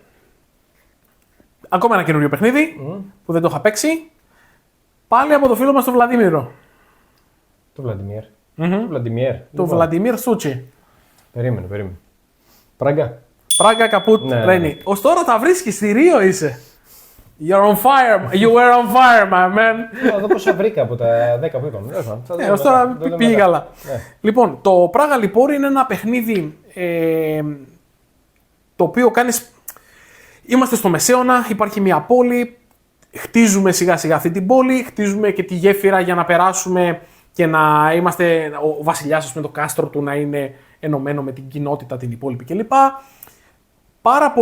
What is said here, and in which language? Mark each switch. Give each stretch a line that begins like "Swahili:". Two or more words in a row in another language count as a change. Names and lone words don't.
Greek: Ακόμα ένα καινούριο παιχνίδι που δεν το είχα παίξει. Πάλι από το φίλο μας τον Βλαντίμιρο. Το Βλαντιμίρ. Το Βλαντιμίρ Σούτσι. Περίμενε. Πράγκα Καπούτ Ρένι. Ως τώρα τα βρίσκεις, στη Ρίο είσαι.
English: You're on fire. You were on fire, my man.
Greek: Εδώ πόσα βρήκα από τα 10 που είπαμε. Ως τώρα πήγε καλά. Λοιπόν, το Πράγα λοιπόν είναι ένα παιχνίδι το οποίο κάνεις. Είμαστε στο Μεσαίωνα, υπάρχει μια πόλη, χτίζουμε σιγά σιγά αυτή την πόλη, χτίζουμε και τη γέφυρα για να περάσουμε και να είμαστε, ο βασιλιάς με το κάστρο του να είναι ενωμένο με την κοινότητα την υπόλοιπη κλπ.